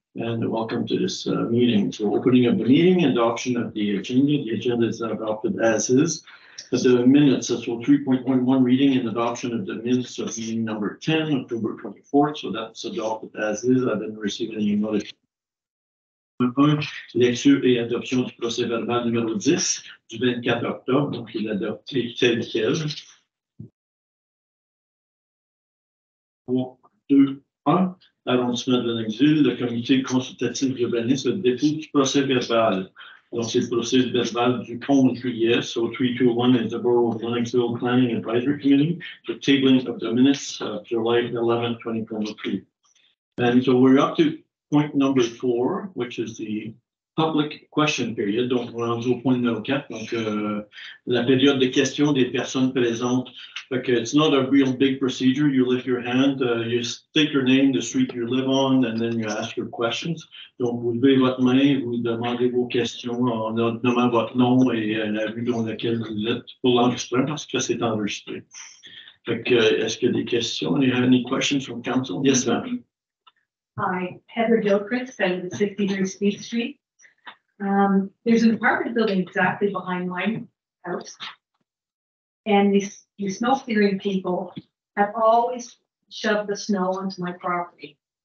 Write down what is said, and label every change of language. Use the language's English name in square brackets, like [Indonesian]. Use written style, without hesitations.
[English] And welcome to this meeting. So, opening of the meeting, adoption of the agenda. The agenda is adopted as is. The minutes, so 3.11 reading and adoption of the minutes of meeting number 10, October 24th. So that's adopted as is. I didn't receive any notification. [French] Lecture et adoption du procès verbal numéro 10 du 24 octobre. Donc, il est adopté tel quel. 3, 2, 1. Arrondissement de Lennoxville, le comité consultatif urbaniste, le dépôt du procès verbal. Donc, c'est le procès verbal du 11 juillet. [English] So 321 is the Borough of Lennoxville Planning Advisory Committee, the tabling of the minutes of July 11, 2023. And so we're up to point number 4, which is the public question period. [French] Donc, on est rendu au point numéro 4. Donc, la période de questions des personnes présentes. [English] Like, it's not a real big procedure. You lift your hand, you state your name, the street you live on, and then you ask your questions. [French] Donc, vous levez votre main, vous demandez vos questions en nommant votre nom et la rue dans laquelle vous êtes pour l'enregistrement parce que c'est enregistré. Fait que, est-ce qu'il y a des questions? [English] Do you have any questions from council? Yes, ma'am. Hi, Heather Gilchrist, I live at 63 Speed Street. There's an apartment building exactly behind my house. And these snow clearing people have always shoved the snow onto my property.